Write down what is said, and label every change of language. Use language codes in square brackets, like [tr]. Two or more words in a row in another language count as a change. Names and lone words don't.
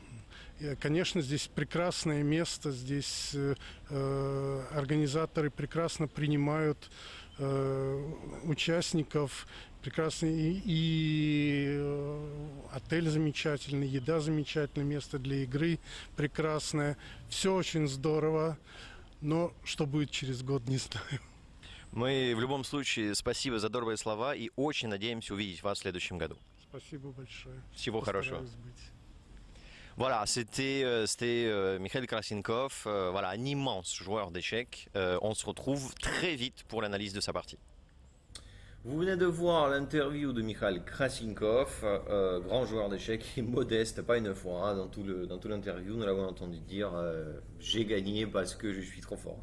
[ru] Конечно, здесь прекрасное место, здесь организаторы прекрасно принимают участников, прекрасный и отель замечательный, еда замечательная, место для игры прекрасное. Все очень здорово, но что будет через год, не знаю. Мы в любом случае спасибо за добрые слова и очень надеемся увидеть вас в следующем году. Спасибо большое. Всего хорошего. Быть. [fr] Voilà, c'était Mikhail Krasinkov, voilà, un immense joueur d'échecs. On se retrouve très vite pour l'analyse de sa partie. Vous venez de voir l'interview de Mikhail Krasinkov, grand joueur d'échecs et modeste, pas une fois, hein, dans tout l'interview, nous l'avons entendu dire j'ai gagné parce que je suis trop fort.